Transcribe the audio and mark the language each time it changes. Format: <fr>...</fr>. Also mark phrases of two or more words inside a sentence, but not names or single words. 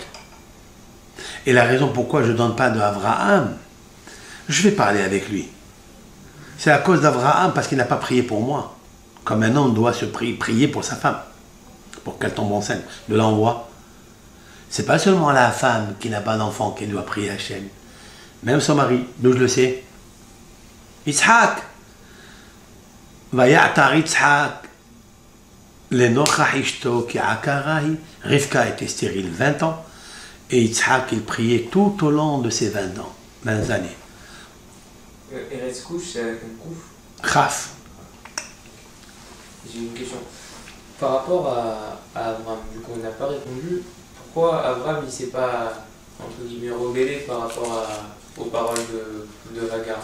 <fr>Et la raison pourquoi je ne donne pas d'Abraham, je vais parler avec lui. C'est à cause d'Abraham, parce qu'il n'a pas prié pour moi. Comme un homme doit se prier pour sa femme, pour qu'elle tombe enceinte. De là, on voit. C'est pas seulement la femme qui n'a pas d'enfant qui doit prier Hachem. Même son mari, d'où je le sais.</fr> <he>יצחק. ויעתר יצחק. לנכח אשתו כי עקרה היא.</he> <fr>Rivka était stérile 20 ans. Et Yitzhak, il priait tout au long de ses 20 ans. 20 années. Eretz Couche, c'est quel couf? Khaf. J'ai une question. Par rapport à Abraham, du coup on n'a pas répondu, pourquoi Abraham il s'est pas, entre guillemets, rebellé par rapport aux paroles de Hagar?</fr>